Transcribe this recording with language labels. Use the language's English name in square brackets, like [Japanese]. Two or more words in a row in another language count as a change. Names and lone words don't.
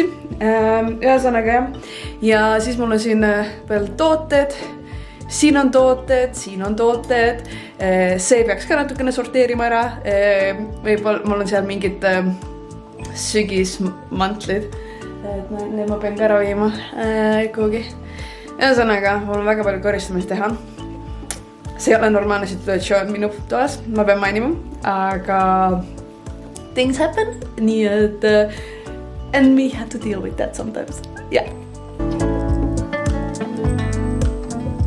[Estonian] Ühesõnaga ja siis mul on siin veel tooted, siin on tooted, see peaks ka natukene sorteerima ära, võib-olla mul on seal mingid sügismantlid, et need ma pean ka ära viima kuhugi. Ühesõnaga, mul on väga palju koristamist teha. See ei ole normaalne situatsioon minu toas, ma pean mainima, aga [English] things happen, [Estonian] nii et [English] and we have to deal with that sometimes. Yeah.